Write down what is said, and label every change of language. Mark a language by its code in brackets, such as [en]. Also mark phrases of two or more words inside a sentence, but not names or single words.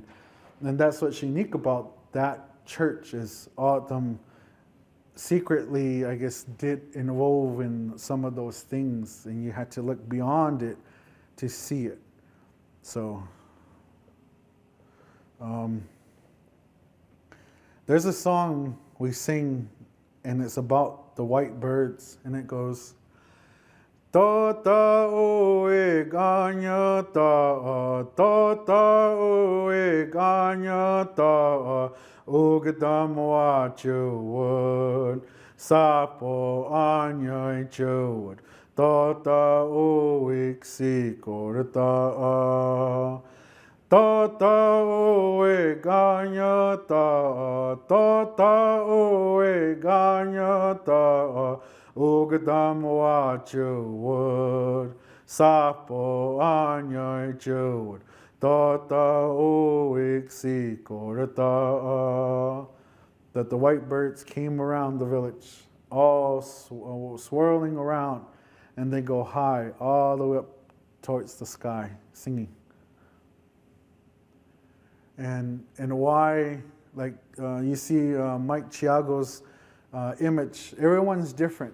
[en] And that's what's unique about that church is O'odham secretly, I guess, did involve in some of those things, and you had to look beyond it to see it. So there's a song we sing, and it's about the white birds, and it goes, [ood] Tota oe ganya ta, tota oe ganya ta, ugadam wa chuwad, sapo anya chuwad, tota oe xikorata. Tota oe ganya ta, tota oe ganya ta, ugadam wa chuwad, sapo anya chuwad, tota oe xikorata. [en] That the white birds came around the village, all swirling around, and they go high all the way up towards the sky, singing. And why, like you see Mike Chiago's image, everyone's different.